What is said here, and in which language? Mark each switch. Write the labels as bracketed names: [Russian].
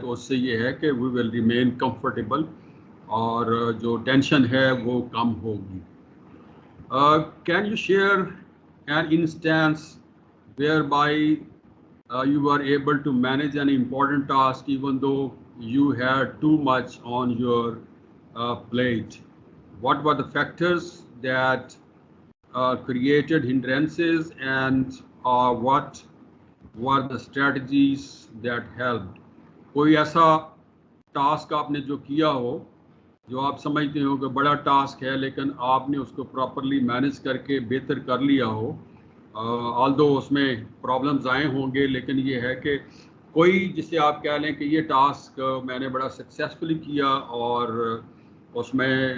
[Urdu] تو اس سے یہ ہے کہ [English] we will remain comfortable, [Urdu] اور جو ٹینشن ہے وہ کم ہوگی. Can you share an instance where by [English] you were able to manage an important task even though you had too much on your plate? What were the factors that created hindrances, and what were the strategies that helped? [Urdu] کوئی ایسا task آپ نے جو کیا ہو جو آپ سمجھتے ہو کہ بڑا ٹاسک ہے لیکن آپ نے اس کو پراپرلی مینیج کر کے بہتر کر لیا ہو, آلدو اس میں پرابلمز آئے ہوں گے, لیکن یہ ہے کہ کوئی جسے آپ کہہ لیں کہ یہ ٹاسک میں نے بڑا سکسیسفلی کیا اور اس میں